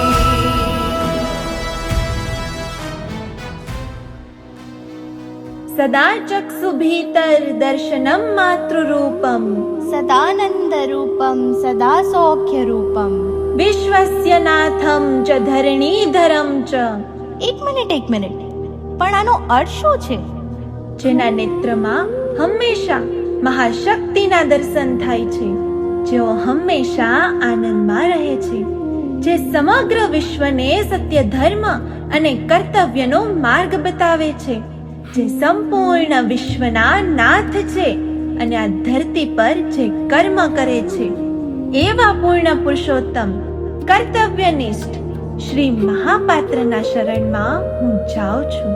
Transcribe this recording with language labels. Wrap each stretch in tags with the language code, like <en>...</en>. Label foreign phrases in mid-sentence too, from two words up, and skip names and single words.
<sa>सदा चक्षुभीतर दर्शनं मातृरूपं सदानन्दरूपं सदा सौख्यरूपं विश्वस्य नाथं च धरणीधरं च।</sa> <gu>એક મિનિટ પણ આનો અર્થ શું છે? જેના નેત્રમાં હંમેશા મહાશક્તિના દર્શન થાય છે, જેઓ હંમેશા આનંદમાં રહે છે, જે સમગ્ર વિશ્વને સત્ય ધર્મ અને કર્તવ્યનો માર્ગ બતાવે છે, જે સંપૂર્ણ વિશ્વના નાથ છે અને આ ધરતી પર જે કર્મ કરે છે, એવા પૂર્ણ પુરુષોત્તમ કર્તવ્યનિષ્ઠ શ્રી મહાપાત્રના શરણમાં હું જાઉં છું.</gu>